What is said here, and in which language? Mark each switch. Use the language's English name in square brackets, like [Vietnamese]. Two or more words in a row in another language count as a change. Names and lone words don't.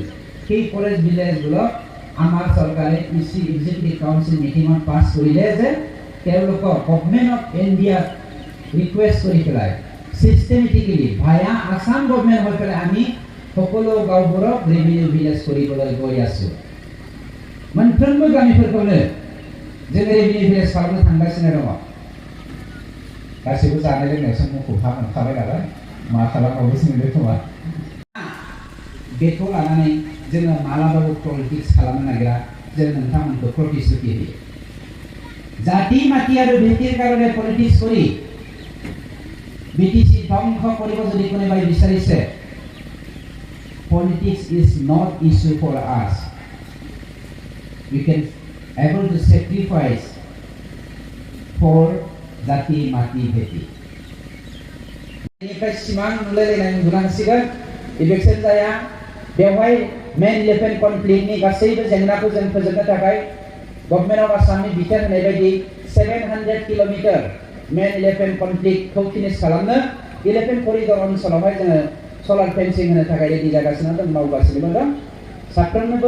[Assamese] সেই ফৰেষ্ট ভিলেজবোৰক আমাৰ চৰকাৰে [English] executive council meeting [Assamese] পাছ কৰিলে যে তেওঁলোকক [English] Government of India [Assamese] ৰিকুৱেষ্ট কৰি পেলাই [English] systematically via Assam government [Assamese] হৈ পেলাই আমি সকলো গাঁওবোৰক [English] revenue village [Assamese] কৰিবলৈ গৈ আছোঁ। [Bodo] मोनफ्रोमबो गामिफोरखौनो जों [English] revenue village [Bodo] खालामनो थांगासिनो दङ। गासैबो जानाय लोंनाय समाव मोनखाबाय नालाय मा खालामबावो जों खोमा। बेखौ लानानै जोङो मालाबाबो पलिटिक्स खालामनो नागिरा, जों नोंथांमोनखौ प्रतिश्रुति होयो। [Assamese] জাতি মাটি আৰু ভেটিৰ কাৰণে পলিটিক্স কৰি বিটিসি ধ্বংস কৰিব যদি কোনোবাই বিচাৰিছে, [English] politics is not issue for us. We can able to sacrifice for [Assamese] জাতি মাটি ভেটি। [English] बेनिफ्राय सिमां नुलायलायनाय उन्दुनो हासिगोन इलेक्सन जाया बेवहाय man 11 conflict गासैबो जेंनाखौ जों फोजोबनो थाखाय Government of Assam बिथोन होनाय बायदि 700 किल'मिटार man 11 conflict finish खालामनो 11 करिडर ओनसोलावहाय जोङो solar fencing होनो थाखाय रेडि जागासिनो दं मावगासिनो दं साफ्रोमनोबो